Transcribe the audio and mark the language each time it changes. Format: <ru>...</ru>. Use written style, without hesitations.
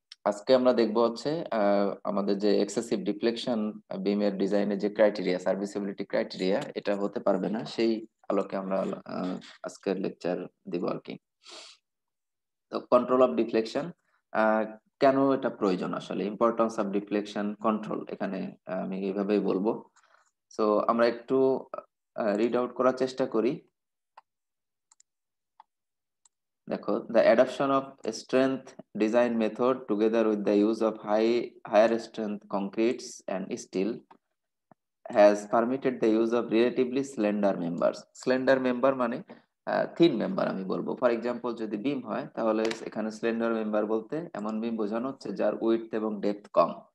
<bn>আজকে আমরা দেখবো হচ্ছে আমাদের যে এক্সেসিভ ডিফ্লেকশন বিমের ডিজাইনের যে ক্রাইটেরিয়া, সার্ভিসিবিলিটি ক্রাইটেরিয়া, এটা হতে পারবে না, সেই আলোকে আমরা আজকের লেকচার দিব আর কি। তো কন্ট্রোল অফ ডিফ্লেকশন কেন এটা প্রয়োজন, আসলে ইম্পর্টেন্স অফ ডিফ্লেকশন কন্ট্রোল, এখানে আমি এইভাবেই বলবো। সো আমরা একটু রিড আউট করার চেষ্টা করি। দেখো,</bn> <en>the adoption of strength design method together with the use of higher strength concretes and steel has permitted the use of relatively slender members.</en> <bn>Slender member মানে থিন মেম্বার আমি বলবো। For example যদি বিম হয় তাহলে এখানে স্লেন্ডার মেম্বার বলতে এমন বিম বোঝানো হচ্ছে যার উইডথ এবং ডেপথ কম।</bn>